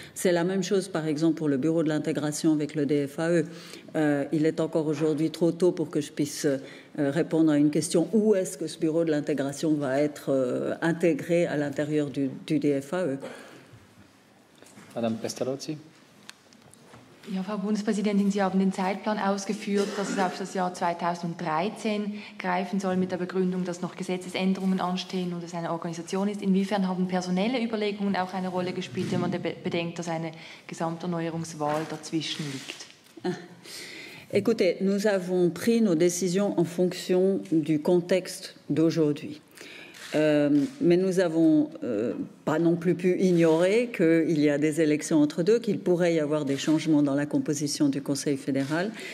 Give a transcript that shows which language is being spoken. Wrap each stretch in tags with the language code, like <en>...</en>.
<fr>C'est la même chose, par exemple, pour le bureau de l'intégration avec le DFAE. Il est encore aujourd'hui trop tôt pour que je puisse répondre à une question. Où est-ce que ce bureau de l'intégration va être intégré à l'intérieur du DFAE? Madame Pestalozzi.</fr> <de>Ja, Frau Bundespräsidentin, Sie haben den Zeitplan ausgeführt, dass es auf das Jahr 2013 greifen soll mit der Begründung, dass noch Gesetzesänderungen anstehen und es eine Organisation ist. Inwiefern haben personelle Überlegungen auch eine Rolle gespielt, wenn man bedenkt, dass eine Gesamterneuerungswahl dazwischen liegt?</de> <fr>Écoutez, nous avons pris nos décisions en fonction du contexte d'aujourd'hui. Mais nous n'avons pas non plus pu ignorer qu'il y a des élections entre deux, qu'il pourrait y avoir des changements dans la composition du Conseil fédéral.</fr>